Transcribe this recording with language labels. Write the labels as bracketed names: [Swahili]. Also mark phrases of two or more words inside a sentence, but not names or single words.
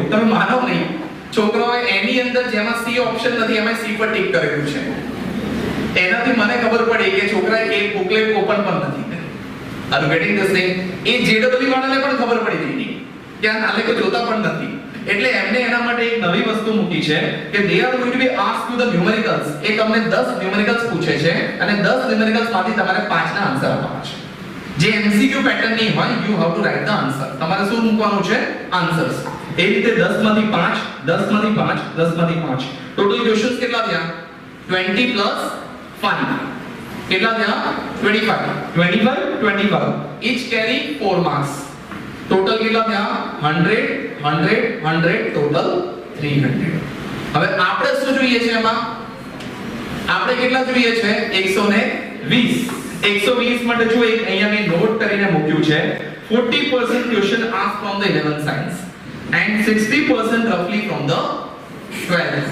[Gujarati] તમે માનો નહીં, છોકરાઓએ એની અંદર જેમાં C ઓપ્શન નથી એમાં C પર ટિક કરેલું છે. એનાથી મને ખબર પડી કે છોકરાએ એક બુકલેટ ઓપન પણ નથી. [English] Are you getting this thing? [Gujarati] એ JEE વાળાને પણ ખબર પડી ગઈ કે આ આલેખો જોતા પણ નથી. એટલે એમને એના માટે એક નવી વસ્તુ મૂકી છે કે [English] they are going to be asked to the numericals. [Gujarati] એ તમને 10 numericals પૂછે છે અને 10 numericals માંથી તમારે 5 ના આન્સર આપવાના છે. જે MCQ પેટર્ન ની હોય [English] you have to write the answer. [Gujarati] તમારે શું મૂકવાનું છે? આન્સર્સ. એ રીતે 10 માંથી 5, 10 માંથી 5, 10 માંથી 5. ટોટલ ક્વેશ્ચન્સ કેટલા થયા? 20 plus 5. કેટલા થયા? 25. 25. [English] Each carry 4 marks. [Gujarati] ટોટલ કેટલા થયા? 100, 100, 100, ટોટલ 300. હવે આપણે શું જોઈએ છે એમાં? આપણે કેટલા જોઈએ છે? 120. 120 માટે જો એક અહીંયા મેં નોટ કરીને મૂક્યું છે [English] 40% question asked from the 11th science and 60% roughly from the 12th.